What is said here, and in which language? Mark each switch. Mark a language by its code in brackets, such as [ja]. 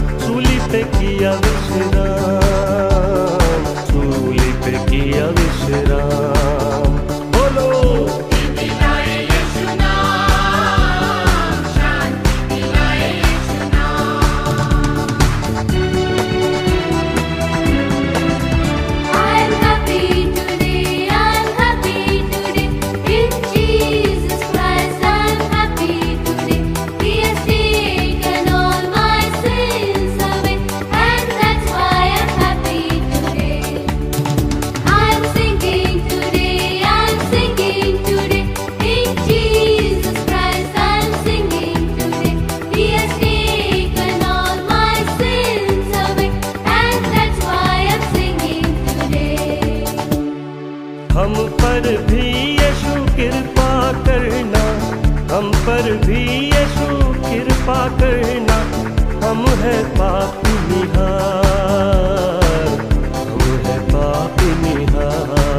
[hi] सूली पे किया विश्राम, सूली पे किया विश्राम। बोलो मुक्ति दिलाए यीशु नाम, शांति दिलाए यीशु नाम। [en] I'm happy today, I'm happy today. In Jesus Christ I'm happy today. He has taken all my sins away, and that's why I'm happy today. I'm singing today, I'm singing today. In Jesus Christ I'm singing today. He has taken all my sins away, and that's why I'm singing today. [hi] हम पर भी यीशु कृपा करना, हम पर भी यीशु कृपा करना। हम है पापी निहार, हम है पापी निहार।